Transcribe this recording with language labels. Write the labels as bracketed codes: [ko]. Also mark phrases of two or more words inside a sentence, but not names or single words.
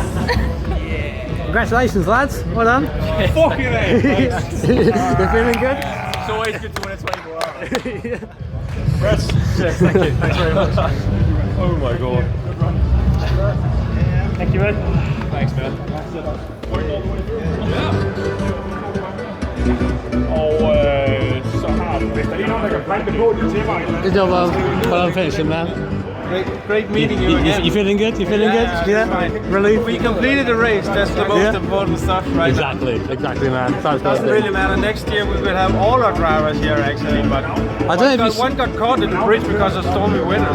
[en] Congratulations, lads. Well done. Fuck you, mate. You're feeling good? It's always good to win a 24 hours. Yes, thank you. Thanks very much. Oh my god. Thank you, man. Thanks, man. [da] Og så har du, hvis der lige er nogen, der kan plante på det til mig. [en] Good job, well done finishing, man. Great meeting you again. You feeling good? You feeling good? Yeah. Relief? We completed the race. That's the most important stuff, right? Exactly, man. Doesn't really matter. Next year we will have all our drivers here actually, but one got caught in the bridge because of stormy weather.